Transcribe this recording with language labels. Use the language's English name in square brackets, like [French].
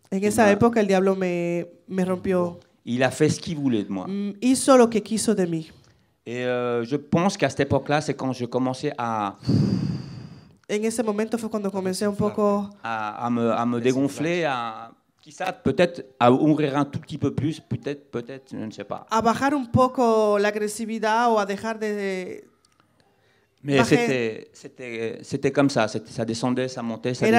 [Spanish] En esa época el diablo me rompió. [French] Il a fait ce qu'il voulait de moi. [Spanish] Hizo lo que quiso de mí. [French] Et je pense qu'à cette époque-là, c'est quand je commençais à... [Spanish] En ese momento fue cuando comencé un poco [French] à me dégonfler, quizás peut-être à ouvrir un tout petit peu plus, peut-être, je ne sais pas. [Spanish] A bajar un poco la agresividad o a dejar de... [French] Mais c'était comme ça, ça descendait, ça montait, ça